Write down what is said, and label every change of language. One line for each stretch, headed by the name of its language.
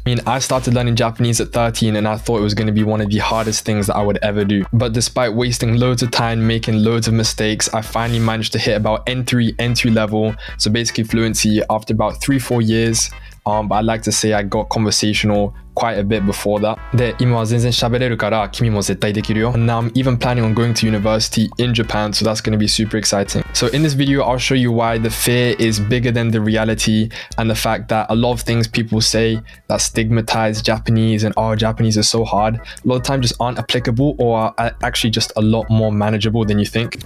English: I mean, I started learning Japanese at 13 and I thought it was going to be one of the hardest things that I would ever do. But despite wasting loads of time, making loads of mistakes, I finally managed to hit about N3 level. So basically fluency after about 3-4 years. But I'd like to say I got conversational quite a bit before that.
Japanese: で、今は全然喋れるから君も絶対できるよ.
English: And now I'm even planning on going to university in Japan, so that's going to be super exciting. So in this video, I'll show you why the fear is bigger than the reality and the fact that a lot of things people say that stigmatize Japanese and Japanese is so hard, a lot of times just aren't applicable or are actually just a lot more manageable than you think.